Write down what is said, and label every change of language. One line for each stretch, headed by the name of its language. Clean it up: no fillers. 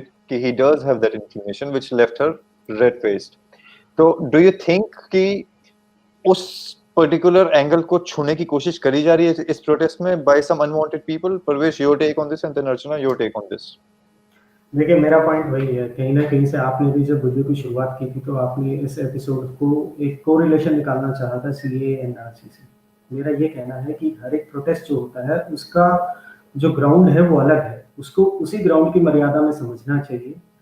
English: कि he does have that inclination which left her red faced.
Hindi: तो
English: do you think
Hindi: कि उस particular angle को छूने की कोशिश करी जा रही है इस प्रोटेस्ट में
English: by some unwanted people? Parvesh, your take on this, and then Archana, your take on this.
Hindi: देखिए, मेरा पॉइंट वही है, कहीं न कहीं से आपने भी जब वीडियो की शुरुआत की थी, तो आपने इस एपिसोड को एक कोरिलेशन निकालना चाहा था सीएए एनआरसी से। मेरा ये कहना है कि हर एक प्रोटेस्ट जो होता है, उसका जो ग्राउंड है वो अलग है, उसको उसी ग्राउंड की मर्यादा में समझना चाहिए।